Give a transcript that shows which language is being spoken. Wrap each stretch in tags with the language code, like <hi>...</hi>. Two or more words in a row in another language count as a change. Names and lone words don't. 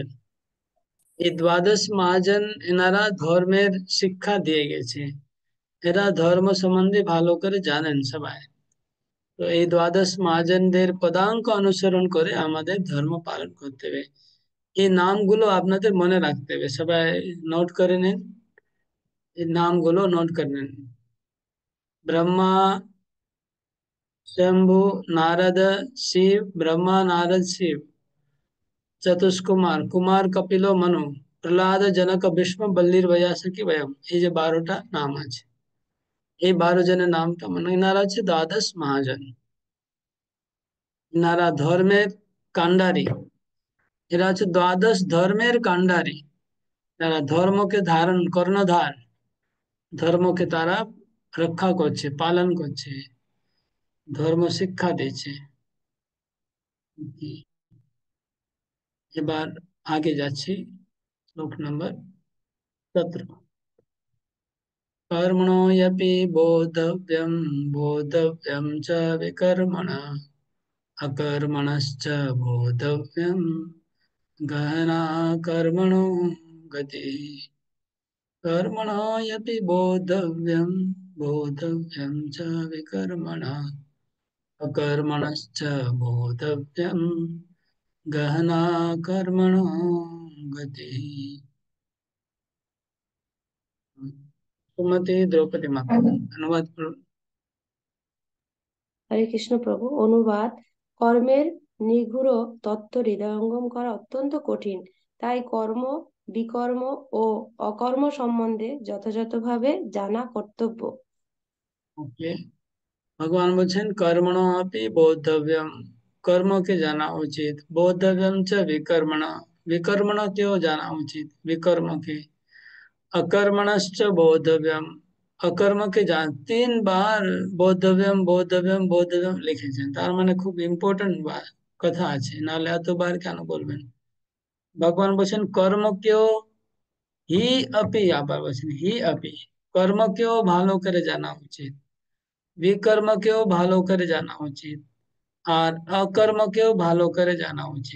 <bn>এই দ্বাদশ মহাজন এনারা ধর্মের শিক্ষা দিয়ে গেছে, এরা ধর্ম সম্বন্ধে ভালো করে জানেন সবাই। তো এই দ্বাদশ মহাজনদের পদাঙ্ক অনুসরণ করে আমাদের ধর্ম পালন করতে হবে। এই নামগুলো আপনাদের মনে রাখতে হবে, সবাই নোট করে নিন, এই নামগুলো নোট করে নিন। ব্রহ্মা, शंभु, नारद, शिव, ब्रह्मा, नारद, शिव, चतुष्कुमार, कुमार, कपिलो, मनु, প্রহ্লাদ, জনক, ভীষ্ম, বল্লীর, বৈয়াসকি, বয়ম, এই যে 12টা নাম আছে, এই 12 জনের নামটা মানে এনারা হচ্ছে দ্বাদশ মহাজন। এনারা ধর্মের কাণ্ডারি, এরা হচ্ছে দ্বাদশ ধর্মের কাণ্ডারি। তারা ধর্মকে ধারণ, কর্ণধার, ধর্মকে তারা রক্ষা করছে, পালন করছে, ধর্ম শিক্ষা দিচ্ছে। এবার আগে যাচ্ছি, শ্লোক নম্বর 17।</bn> <sa>कर्मणोऽपि बोद्धव्यं बोद्धव्यं च विकर्मणा अकर्मणश्च बोद्धव्यं गहना कर्मणो गतिः। कर्मणोऽपि बोद्धव्यं बोद्धव्यं च विकर्मणा अकर्मणश्च बोद्धव्यं गहना कर्मणो गतिः।</sa> <bn>সুমতি দ্রৌপদী মাতা, অনুবাদ করো। হরে কৃষ্ণ প্রভু। অনুবাদ: কর্মের নিগূঢ় তত্ত্ব হৃদয়ঙ্গম করা অত্যন্ত কঠিন, তাই কর্ম, বিকর্ম ও অকর্ম সম্বন্ধে যথাযথভাবে জানা কর্তব্য। ওকে, ভগবান বলছেন</bn> <sa>कर्मणो अपि बोद्धव्यम,</sa> <bn>কর্মকে জানা উচিত,</bn> <sa>बोद्धव्यम च विकर्मण,</sa> <bn>বিকর্মণকেও জানা উচিত, বিকর্মকে,</bn> <sa>अकर्मणश्च बोद्धव्यम,</sa> <bn>অকর্মকে জান, 3 বার</bn> <sa>बोद्धव्यम बोद्धव्यम बोद्धव्यम</sa> <bn>লিখেছেন, তার মানে খুব ইম্পর্টেন্ট কথা আছে, নাহলে এতবার কেন বলবেন। ভগবান বলছেন কর্মকেও</bn> <sa>हि अपि,</sa> <bn>আবার বলছেন</bn> <sa>हि अपि,</sa> <bn>কর্মকেও ভালো করে জানা উচিত, বিকর্মকেও ভালো করে জানা উচিত, আর অকর্মকেও ভালো করে জানা উচিত।</bn>